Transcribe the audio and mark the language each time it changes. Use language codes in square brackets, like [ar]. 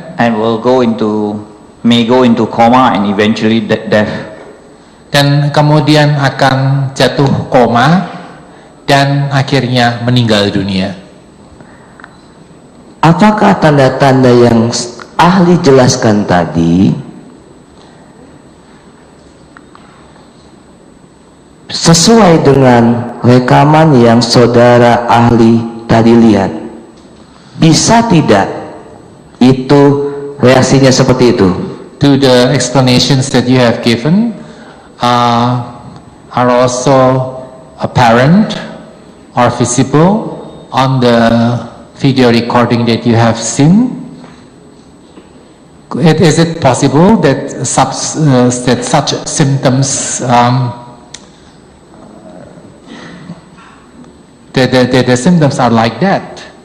[en] And may go into coma and eventually death. [id] dan kemudian akan jatuh koma dan akhirnya meninggal dunia. Apakah tanda-tanda yang ahli jelaskan tadi sesuai dengan rekaman yang saudara ahli tadi lihat? Bisa tidak itu reaksinya seperti itu? [en] Do the explanations that you have given are also apparent or visible on the video recording that you have seen? Is it possible that such symptoms the symptoms are like that?